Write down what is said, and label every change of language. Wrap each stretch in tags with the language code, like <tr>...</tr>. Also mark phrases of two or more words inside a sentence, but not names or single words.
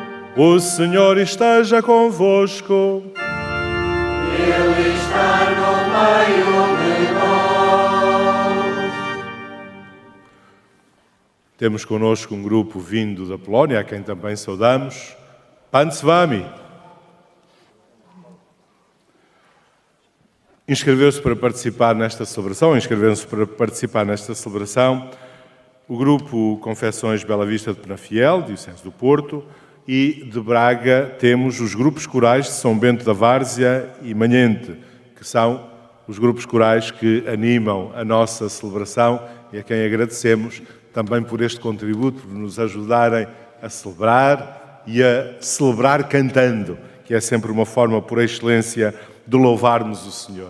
<pt>O Senhor esteja convosco. Ele está no meio de nós. Temos connosco um grupo vindo da Polónia, a quem também saudamos.</pt> <pl>Pan z wami.</pl> <pt>Inscreveu-se para participar nesta celebração, o grupo Confessões Bela Vista de Penafiel, Diocese do Porto, e de Braga temos os grupos corais de São Bento da Várzea e Manhente, que são os grupos corais que animam a nossa celebração e a quem agradecemos também por este contributo, por nos ajudarem a celebrar e a celebrar cantando, que é sempre uma forma por excelência de louvarmos o Senhor.</pt>